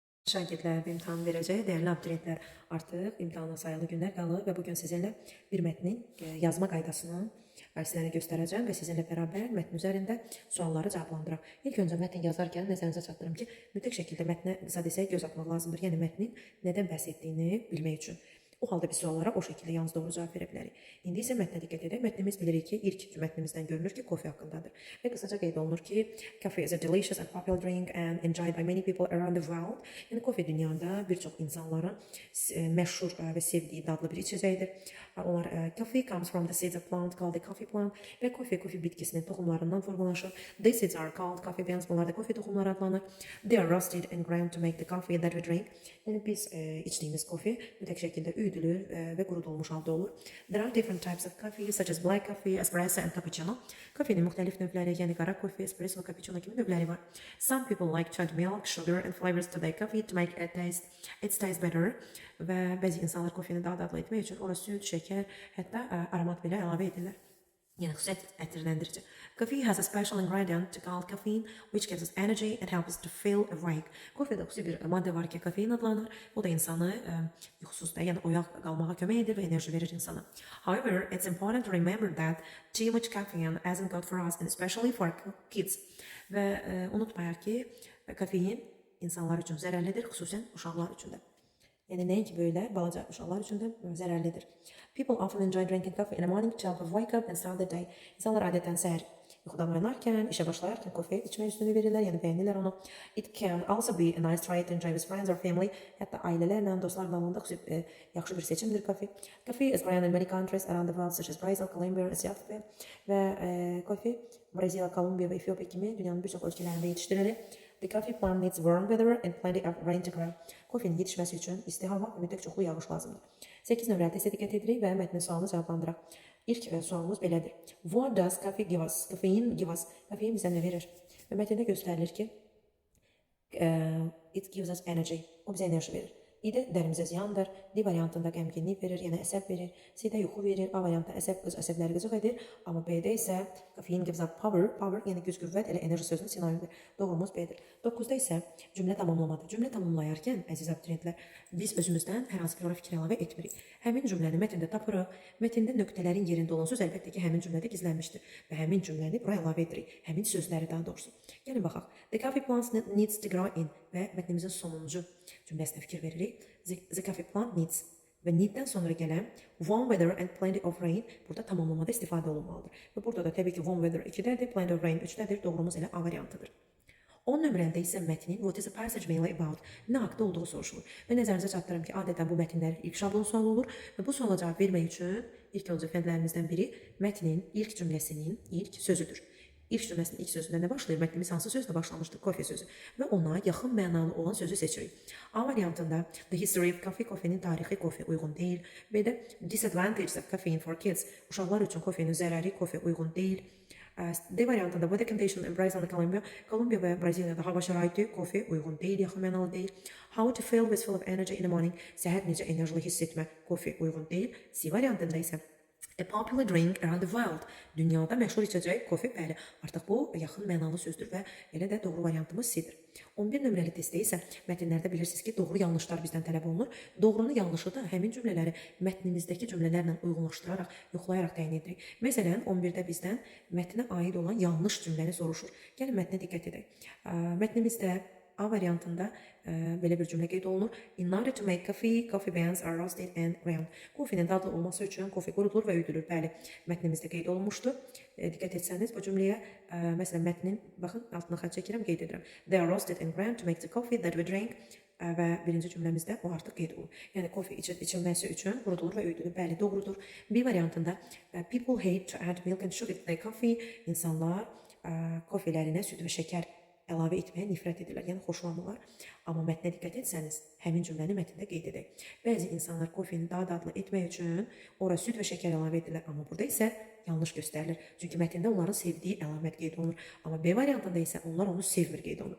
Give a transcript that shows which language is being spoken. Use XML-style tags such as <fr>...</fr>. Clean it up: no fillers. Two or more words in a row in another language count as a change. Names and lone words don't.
<az>Şagirdler imtahan verəcək, dəyərli abituriyentlər, artıq imtahana sayılı günlər qalır və bugün sizinlə bir mətnin yazma qaydasını sizlərə göstərəcəm və sizinlə bərabər mətn üzərində sualları cavablandıraq. İlk öncə mətn yazarkən nəzərinizə çatdırım ki, mütləq şəkildə mətnə qısa desək göz atmaq lazımdır. Yəni mətnin nədən bəhs etdiyini bilmək üçün. O halda biz suallara o şəkildə yalnız doğru cavab verə bilərik. İndi isə mətnə diqqət edək. Mətnimiz bilirik ki, ilk mətnimizdən görünür ki, kofe haqqındadır. Və qısaca qeyd olunur ki,</az> <en>coffee is a delicious and popular drink and enjoyed by many people around the world.</en> <az>Yəni kofe dünyada bir çox insanların məşhur və sevdiyi dadlı bir içəcəkdir.</az> <en>Onlar coffee comes from the seeds of plant called the coffee plant</en> <az>və kofe bitkisinin toxumlarından formalaşır.</az> <en>These seeds are called coffee beans.</en> <az>Bunlar da kofe toxumları adlanır.</az> <en>They are roasted and ground to make the coffee that we drink.</en> <az>Yəni biz içdiyimiz kofe mütləq şəkildə üyüdülür və qurudulmuş halda olur.</az> <en>There are different types of coffee such as black coffee, espresso and cappuccino.</en> <az>Kofenin müxtəlif növləri, yəni qara kofe, espresso və cappuccino kimi növləri var.</az> <en>Some people like to add milk, sugar and flavors to their coffee to make it taste better.</en> <az>Və bəzi insanlar kofeni daha dadlı etmək üçün ora süd, şəkər, hətta aromat belə əlavə edirlər. Yəni xüsusiyyət ətirləndirici.</az> <en>Coffee has a special ingredient called caffeine, which gives us energy and helps us to feel awake.</en> <az>Kofedə xüsusi bir maddə var ki, kafein adlanır. O da insanı yuxusuzda, yəni oyaq qalmağa kömək edir və enerji verir insana.</az> <en>However, it's important to remember that too much caffeine isn't good for us, and especially for kids.</en> <az>Və unutmayaq ki, kafein insanlar üçün zərərlidir, xüsusən uşaqlar üçün də. Yəni nəinki böyle balaca uşaqlar üçün də zərərlidir.</az> <en>People often enjoy drinking coffee in the morning to help wake up and start the day.</en> <az>İnsanlar adətən səhər yuxudan oyanarkən, işə başlayarkən kofe içmək üstünlüyü verirlər, yəni bəyənirlər onu.</az> <en>It can also be a nice try to enjoy with friends or family.</en> <az>Hətta ailələrlə, dostlarla olanda yaxşı bir seçimdir kofe.</az> <en>Coffee is grown in many countries around the world such as Brazil, Colombia, Ethiopia</en> <az>və kofe Braziliya, Kolumbiya və Efiopiya kimi dünyanın bir çox ölkələrində yetişdirilir.</az> <en>The coffee plant needs warm weather and plenty of rain to grow.</en> <az>Kofenin yetişməsi üçün isti hava və mütləq çoxlu yağış lazımdır. 8 nömrəli testə diqqət edirik və mətnin sualını cavablandıraq. İlk sualımız belədir.</az> <en>What does coffee give us? Kafein give us.</en> <az>Kafein bizə nə verir? Və mətndə göstərilir ki,</az> <en>it gives us energy.</en> <az>O bizə enerji verir. İdə dərimizə ziyandır, D variantında qəmginlik verir, yəni əsəb verir, C-də yuxu verir, A variantında əsəbləri qıcıq edir, amma B-də isə</az> <en>caffeine gives up power,</en> <az>yəni güc qüvvət, elə enerji sözünün sinonimidir. Doğrumuz B-dir. 9-da isə cümlə tamamlamadır. Cümlə tamamlayarkən, əziz abituriyentlər, biz özümüzdən hər hansı bir ora fikir əlavə etmirik. Həmin cümləni mətndə tapırıq, mətndə nöqtələrin yerində olan söz əlbəttə ki, həmin cümlədə gizlənmişdir və həmin cümləni bura əlavə edirik, həmin sözləri daha doğrusu. Gəlin baxaq.</az> <en>The coffee plants needs to grow in</en> <az>və mətnimizin sonuncu cümləsinə fikir veririk.</az> <en>The coffee plant needs</en> <az>və needdən sonra gələn</az> <en>warm weather and plenty of rain</en> <az>burada tamamlamada istifadə olunmalıdır. Və burada da təbii ki</az> <en>warm weather</en> <az>2-dədir,</az> <en>plenty of rain 3-dədir.</en> <az>Doğrumuz elə A variantıdır. 10 nömrəndə isə mətnin</az> <en>what is a passage mainly about</en> <az>nə haqda olduğu soruşulur. Və nəzərinizə çatdırım ki, adətən bu mətnlər ilk şablon sualı olur və bu suala cavab vermək üçün ilk öncə fəndlərimizdən biri mətnin ilk cümləsinin ilk sözüdür. İlk cümləsinin ilk sözündə nə başlayır? Mətnimiz hansı sözlə başlamışdır? Kofe sözü. Və ona yaxın mənalı olan sözü seçirik.</az> <en>A variantında the history of coffee,</en> <az>kofenin tarixi kofe uyğun deyil.</az> <en>B-də disadvantages of caffeine for kids,</en> <az>uşaqlar üçün kofenin zərəri, kofe uyğun deyil.</az> <en>D variantında weather condition in Brazil and Colombia,</en> <az>Kolumbiya və Braziliyada hava şəraiti, kofe uyğun deyil, yaxın mənalı deyil.</az> <en>How to feel with full of energy in the morning,</en> <az>səhər necə enerjili hiss etmə, kofe uyğun deyil. C variantında isə</az> <en>a popular drink around the world.</en> <az>Dünyada məşhur içəcək kofe, bəli. Artıq bu yaxın mənalı sözdür və elə də doğru variantımız C-dir. 11 nömrəli testdə isə mətnlərdə bilirsiniz ki, doğru yanlışlar bizdən tələb olunur. Doğrunu yanlışı da həmin cümlələri mətnimizdəki cümlələrlə uyğunlaşdıraraq, yoxlayaraq təyin edirik. Məsələn, 11-də bizdən mətnə aid olan yanlış cümləni soruşur. Gəlin mətnə diqqət edək. Mətnimizdə A variantında belə bir cümlə qeyd olunur.</az> <en>In order to make coffee, coffee beans are roasted and ground.</en> <az>Kofenin dadlı olması üçün kofe qurudulur və üyüdülür. Bəli, mətnimizdə qeyd olunmuşdu. Diqqət etsəniz bu cümləyə, məsələn, mətnin, baxın, altına xətt çəkirəm, qeyd edirəm.</az> <en>They are roasted and ground to make the coffee that we drink.</en> <az>Və birinci cümləmizdə o artıq qeyd olunur. Yəni, kofe içilməsi üçün qurudulur və üyüdülür. Bəli, doğrudur.</az> <en>B variantında people hate to add milk and sugar to their coffee.</en> <az>İnsanlar kofelerinə süd və şəkər əlavə etməyə nifrət edirlər, yəni xoşlamırlar. Amma mətnə diqqət etsəniz, həmin cümləni mətndə qeyd edək. Bəzi insanlar kofeni daha dadlı etmək üçün ora süd və şəkər əlavə edirlər, amma burada isə yanlış göstərilir. Çünki mətndə onların sevdiyi əlamət qeyd olunur. Amma B variantında isə onlar onu sevmir qeyd olunur.</az>